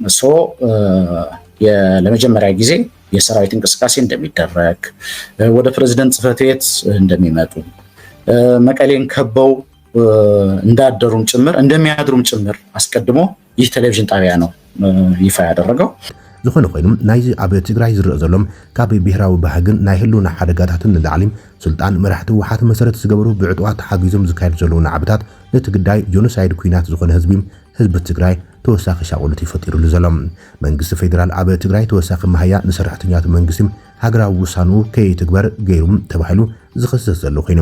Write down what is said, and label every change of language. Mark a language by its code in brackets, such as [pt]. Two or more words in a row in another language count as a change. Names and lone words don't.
[am] ለመጀመሪያ ጊዜ የሰራዊት እንቅስቃሴ እንደሚደረግ፣ ወደ ፕሬዝዳንት ጽሕፈት ቤት እንደሚመጡ፣ መቀሌን ከበው እንዳደሩም ጭምር እንደሚያድሩም ጭምር አስቀድሞ ይህ ቴሌቪዥን ጣቢያ ነው ይፋ ያደረገው። [ti] ዝኾነ ኮይኖም ናይዚ ኣብ ትግራይ ዝርአ ዘሎም ካብ ብሄራዊ ባህግን ናይ ህልውና ሓደጋታትን ንላዕሊ ስልጣን መራሕቲ ህወሓት መሰረት ዝገበሩ ብዕጡዋት ተሓጊዞም ዝካየድ ዘለዉ ናዕብታት ነቲ ግዳይ ጆኖሳይድ ኩናት ዝኾነ ህዝቢ ትግራይ ተወሳኺ ሻቁልት ይፈጢሩሉ ዘሎም። መንግስቲ ፌደራል ኣብ ትግራይ ተወሳኺ ማህያ ንሰራሕተኛታት መንግስቲ ሃገራዊ ውሳኑ ከይትግበር ገይሩም ተባሂሉ ዝኽሰስ ዘሎ ኮይኖም